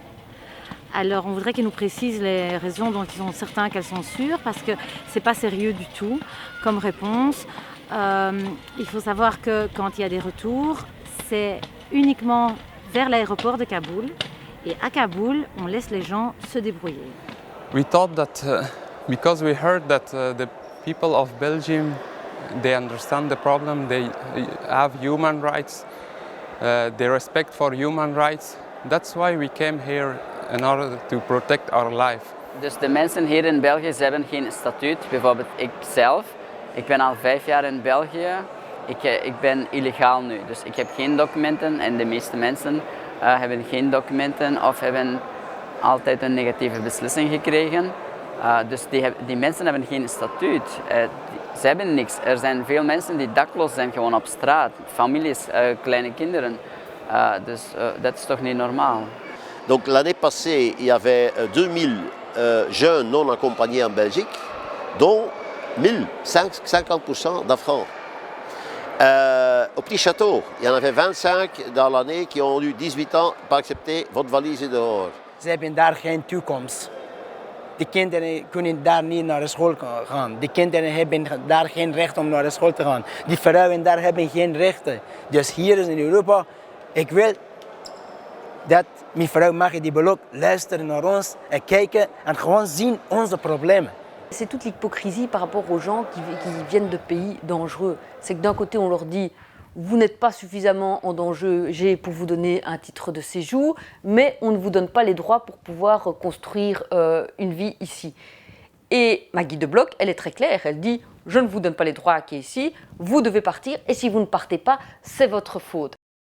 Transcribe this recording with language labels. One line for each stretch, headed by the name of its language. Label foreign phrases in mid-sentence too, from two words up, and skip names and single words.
French: Alors on voudrait qu'ils nous précisent les raisons dont ils sont certains qu'elles sont sûres parce que ce n'est pas sérieux du tout comme réponse. Il faut savoir que quand il y a des retours, c'est uniquement vers l'aéroport de Kaboul et à Kaboul, on laisse les gens se débrouiller.
English: We thought that because we heard that the people of Belgium, they understand the problem, they have human rights, they respect for human rights. That's why we came here in order to protect our life.
Dutch: Dus de mensen hier in België, ze hebben geen statuut. Bijvoorbeeld ik zelf, ik ben al 5 jaar in België. Ik ben illegaal nu, dus ik heb geen documenten en de meeste mensen hebben geen documenten of hebben altijd een negatieve beslissing gekregen. Dus die mensen hebben geen statuut, ze hebben niks. Er zijn veel mensen die dakloos zijn gewoon op straat, families, kleine kinderen. Dus dat is toch niet normaal.
French: Donc l'année passée, il y avait 2000 jeunes non accompagnés en Belgique, dont 1000, 50% d'Afghans. Au Petit Château, il y en avait 25 dans l'année qui ont eu 18 ans, pas accepté, votre valise est dehors.
Dutch: Ze hebben daar geen toekomst. De kinderen kunnen daar niet naar de school gaan. De kinderen hebben daar geen recht om naar de school te gaan. Die vrouwen daar hebben geen rechten. Dus hier in Europa, ik wil dat mevrouw Maggie de Belloc luisteren naar ons en kijken en gewoon zien onze problemen.
French: C'est toute l'hypocrisie par rapport aux gens qui viennent de pays dangereux. C'est que d'un côté, on leur dit « vous n'êtes pas suffisamment en danger pour vous donner un titre de séjour, mais on ne vous donne pas les droits pour pouvoir construire une vie ici ». Et Maggie de Belloc, elle est très claire, elle dit « je ne vous donne pas les droits qui est ici, vous devez partir et si vous ne partez pas, c'est votre faute ».